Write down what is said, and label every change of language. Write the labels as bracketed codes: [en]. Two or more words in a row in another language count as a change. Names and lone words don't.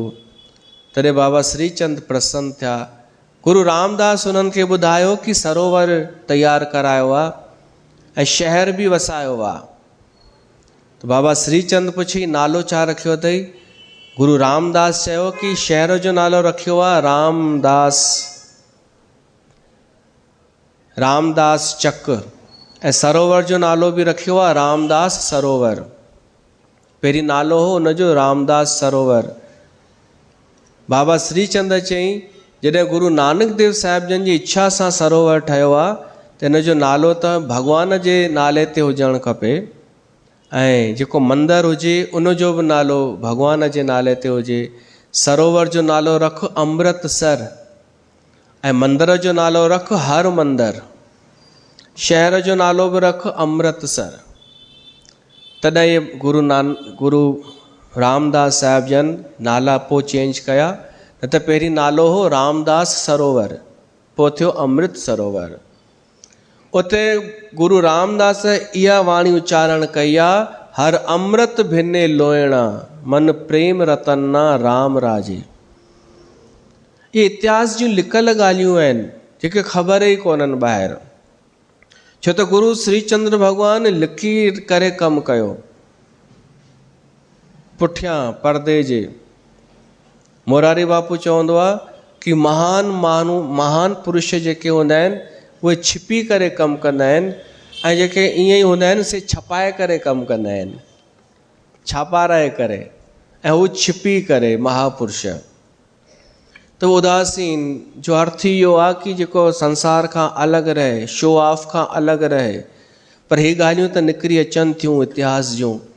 [sd] तॾहिं बाबा श्रीचंद प्रसन्न थिया। गुरु रामदास उन्हनि खे ॿुधायो कि सरोवर तयारु करायो आहे ऐं शहर बि वसायो आहे। त बाबा श्रीचंद पुछी नालो छा रखियो अथई? गुरु रामदास चयो कि शहर जो नालो रखियो आहे रामदास, रामदास चक, ऐं सरोवर जो नालो बि रखियो आहे रामदास सरोवर। पहिरीं नालो हो उनजो रामदास सरोवर। बाबा श्रीचंद चयईं जॾहिं गुरु नानक देव साहिब जन जी इच्छा सां सरोवर ठहियो आहे त हिन जो नालो त भॻवान जे नाले ते हुजणु खपे, ऐं जेको मंदरु हुजे उनजो बि नालो भॻवान जे नाले ते हुजे। सरोवर जो नालो रख अमृतसर, ऐं मंदर जो नालो रख हर मंदर, शहर जो नालो बि रख अमृतसर। तॾहिं ये गुरु रामदास साहिब जन नाला पोइ चेंज कया, न त पहिरीं नालो हो रामदास सरोवर, पोइ थियो अमृत सरोवर। उते गुरु रामदास इहा वाणी उच्चारण कई आहे, [pa] ਹਰਿ ਅੰਮ੍ਰਿਤਿ ਭਿੰਨੇ ਲੋਇਣਾ, ਮਨੁ ਪ੍ਰੇਮਿ ਰਤੰਨਾ ਰਾਮ ਰਾਜੇ। [sd] ये इतिहास जूं लिकल ॻाल्हियूं आहिनि जेके ख़बर ई कोन्हनि ॿाहिरि, छो त गुरु श्रीचंद्र भॻवान लिखी करे कमु कयो। पुठियां परदे जे मोरारी बापू चवंदो आहे कि महान माण्हू, महान पुरुष जेके हूंदा आहिनि उहे छिपी करे कमु कंदा आहिनि, ऐं जेके ईअं ई हूंदा आहिनि से छपाए करे कमु कंदा आहिनि, छापाराए करे, ऐं हू छिपी करे महापुरुष। त उदासीन जो अर्थ इहो आहे कि जेको संसार खां अलॻि रहे, [en] show off [sd] खां अलॻि रहे, पर हे ॻाल्हियूं त निकिरी अचनि थियूं इतिहास जूं।